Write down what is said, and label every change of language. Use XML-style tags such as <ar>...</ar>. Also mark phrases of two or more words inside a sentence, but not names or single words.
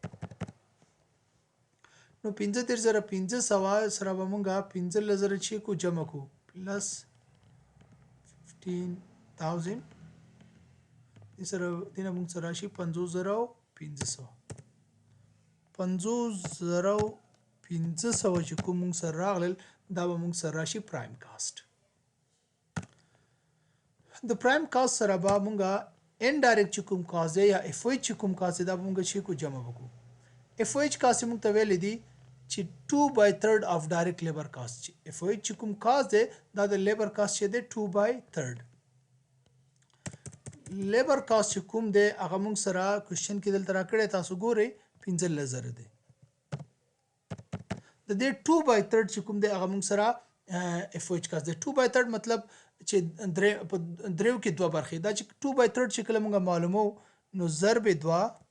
<ps>نو 15,500 سره به موږ 15,000 چې کو جمع کو پلس 15,000 دې سره دینه موږ سره راشي 50,500 50,500 چې کوم موږ سره راغلل دا به موږ سره راشي</ps> <en>prime cost</en> <ps>د</ps> <en>prime cost</en> <ps>سره به موږ انډایرکټ چې کوم کاست یا اف او ایچ چې کوم کاست دا به موږ چې کو جمع وکړو اف او ایچ کاست موږ ته ویل دي چې</ps> <en>2/3 of direct labor cost</en> <ps>اف او ایچ چې کوم کاست دی دا د</ps> <en>labor cost</en> <ps>چې دی 2/3</ps> <en>labor cost</en> <ps>چې کوم دی هغه موږ سره کوېشن کې دلته راکړی تاسو ګورئ 15,000 دی د دې 2/3 چې کوم دی هغه موږ سره اف او ایچ کاست دی 2/3 مطلب چې دریو کې دوه برخې دا چې 2/3 چې کله موږ معلومو نو ضرب 2</ps>